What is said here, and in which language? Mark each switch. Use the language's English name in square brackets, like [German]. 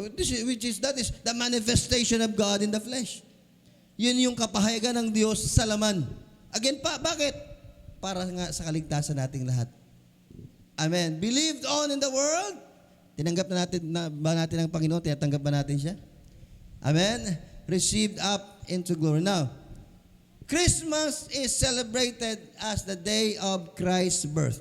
[English] That is the manifestation of God in the flesh. [Filipino] Yun yung kapahayagan ng Diyos sa laman. Again pa, bakit? Para nga sa kaligtasan nating lahat. Amen. [English] Believed on in the world. [Filipino] Tinanggap ba natin ang Panginoon? Tinatanggap ba natin siya? Amen. [English] Received up into glory. Now, Christmas is celebrated as the day of Christ's birth.